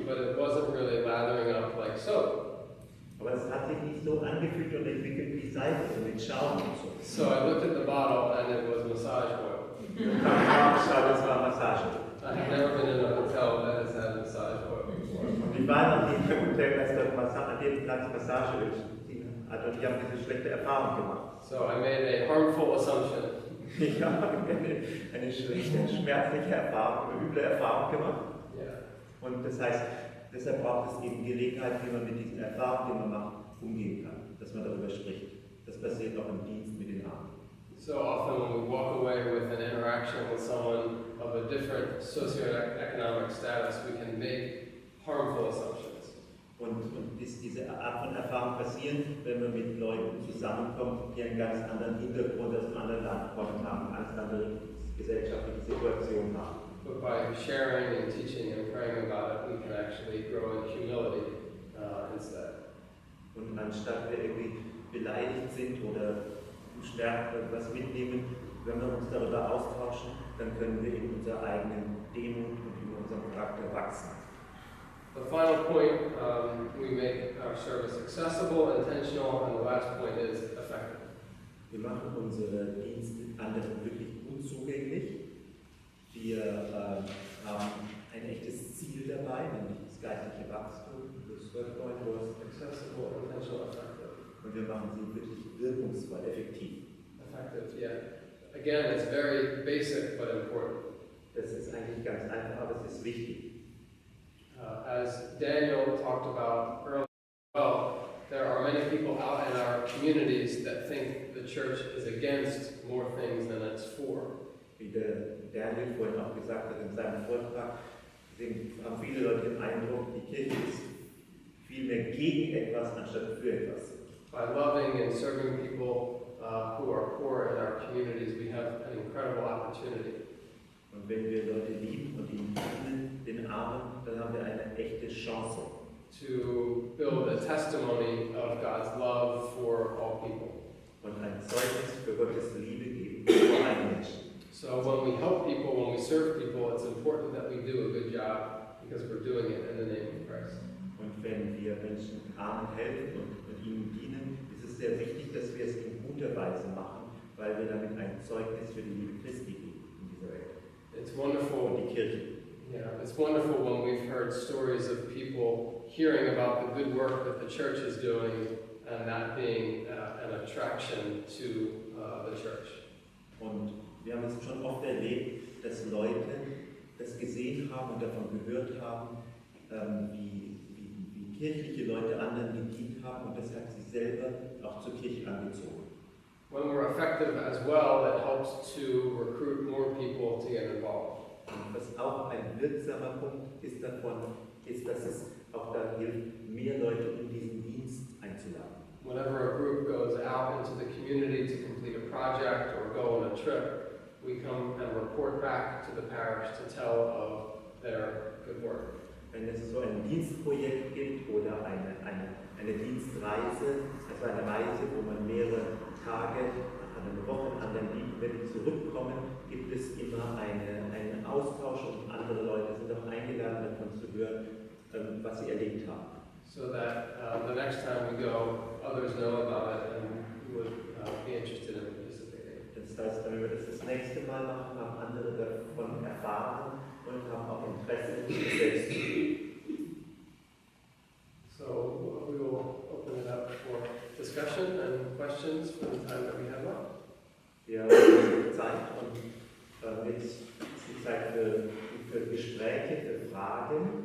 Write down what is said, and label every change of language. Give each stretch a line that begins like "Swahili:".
English: But it wasn't really lathering up like soap.
German: Aber es hat sich nicht so angefühlt und entwickelt wie Seife, so mit Schaum und so.
English: So I looked at the bottle and it was massage oil.
German: Und dann habe ich geschaut, das war Massage.
English: I have never been in a hotel that has had massage oil before.
German: Und ich war noch nicht im Hotel, als dort an dem Platz Massageöl hat und ich habe diese schlechte Erfahrung gemacht.
English: So I made a harmful assumption.
German: Ich habe eine schlechte, schmerzliche Erfahrung, eine üble Erfahrung gemacht.
English: Yeah.
German: Und das heißt, deshalb braucht es eben Gelegenheit, wie man mit diesen Erfahrungen, die man macht, umgehen kann, dass man darüber spricht. Das passiert auch im Dienst mit den Armen.
English: So often when we walk away with an interaction with someone of a different socioeconomic status, we can make harmful assumptions.
German: Und diese Art von Erfahrung passieren, wenn wir mit Leuten zusammenkommen, die einen ganz anderen Hintergrund aus einem anderen Land kommen haben, eine ganz andere gesellschaftliche Situation haben.
English: But by sharing and teaching and praying about it, we can actually grow in humility instead.
German: Und anstatt wir irgendwie beleidigt sind oder was mitnehmen, wenn wir uns darüber austauschen, dann können wir in unserer eigenen Demut und in unserem Charakter wachsen.
English: The final point, we make our service accessible, intentional, and the last point is effective.
German: Wir machen unsere Dienste anderen wirklich gut zugänglich. Wir haben ein echtes Ziel dabei, nämlich das geistliche Wachstum. Das
English: third point was Accessible, intentional, effective.
German: Und wir machen sie wirklich wirkungsvoll, effektiv.
English: Effective, yeah. Again, it's very basic but important.
German: Das ist eigentlich ganz einfach, aber es ist wichtig.
English: As Daniel talked about earlier, well, there are many people out in our communities that think the church is against more things than it's for.
German: Wie der Daniel vorhin auch gesagt hat in seinem Vortrag, haben viele Leute den Eindruck, die Kirche ist viel mehr gegen etwas, anstatt für etwas.
English: By loving and serving people who are poor in our communities, we have an incredible opportunity.
German: Und wenn wir Leute lieben und ihnen dienen, den Armen, dann haben wir eine echte Chance.
English: To build a testimony of God's love for all people.
German: Und ein Zeugnis für Gottes Liebe geben vor allen Menschen.
English: So when we help people, when we serve people, it's important that we do a good job because we're doing it in the name of Christ.
German: Und wenn wir Menschen Armen helfen und ihnen dienen, ist es sehr wichtig, dass wir es in guter Weise machen, weil wir damit ein Zeugnis für die Liebe Christi geben in dieser Welt.
English: It's wonderful.
German: Und die Kirche.
English: Yeah, it's wonderful when we've heard stories of people hearing about the good work that the church is doing and that being an attraction to the church.
German: Und wir haben es schon oft erlebt, dass Leute das gesehen haben und davon gehört haben, wie kirchliche Leute anderen gedient haben und das hat sie selber auch zur Kirche angezogen.
English: When we're effective as well, it helps to recruit more people to get involved.
German: Und was auch ein wirksamer Punkt ist davon, ist, dass es auch da hilft, mehr Leute in diesen Dienst einzuladen.
English: Whenever a group goes out into the community to complete a project or go on a trip, we come and report back to the parish to tell of their good work.
German: Wenn es so ein Dienstprojekt gibt oder eine Dienstreise, also eine Reise, wo man mehrere Tage, eine Woche an der Liebe zurückkommen, gibt es immer einen Austausch und andere Leute sind auch eingeladen, davon zu hören, was sie erlebt haben.
English: So that the next time we go, others know about it and would be interested in participating.
German: Das heißt, wenn wir das nächste Mal machen, haben andere davon erfahren und haben auch Interesse, das selbst zu tun.
English: So we will open it up for discussion and questions for the time that we have left.
German: Wir haben Zeit und jetzt ist die Zeit für Gespräche, für Fragen.